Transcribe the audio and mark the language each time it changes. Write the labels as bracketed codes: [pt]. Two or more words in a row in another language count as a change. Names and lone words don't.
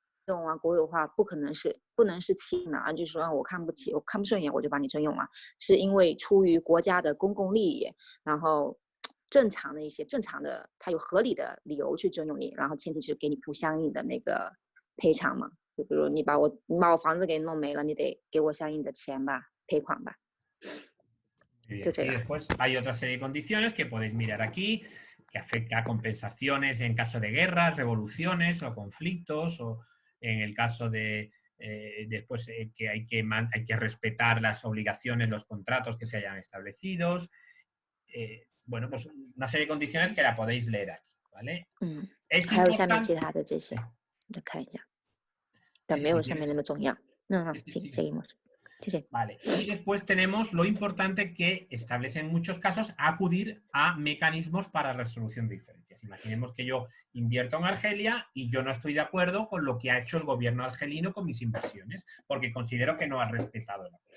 [zh] 用啊，国有化不能是欺瞒啊，就是说我看不起，我看不顺眼，我就把你征用了，是因为出于国家的公共利益，然后正常的，它有合理的理由去征用你，然后前提是给你付相应的那个赔偿嘛，就比如你把我房子给弄没了，你得给我相应的钱吧，赔款吧。 [es] Y después hay otra serie de condiciones que podéis mirar aquí, que afecta a compensaciones en caso de guerras, revoluciones o conflictos, o en el caso de después que hay que respetar las obligaciones, los contratos que se hayan establecidos. Bueno, pues una serie de condiciones que la podéis leer aquí, ¿vale? Es [zh] 还有下面 [es] importante... [zh] 其他的这些，再看一下，但没有上面那么重要。 [es] No, seguimos. Sí, sí. Vale. Y después tenemos lo importante que establece en muchos casos acudir a mecanismos para resolución de diferencias. Imaginemos que yo invierto en Argelia y yo no estoy de acuerdo con lo que ha hecho el gobierno argelino con mis inversiones, porque considero que no ha respetado la ley.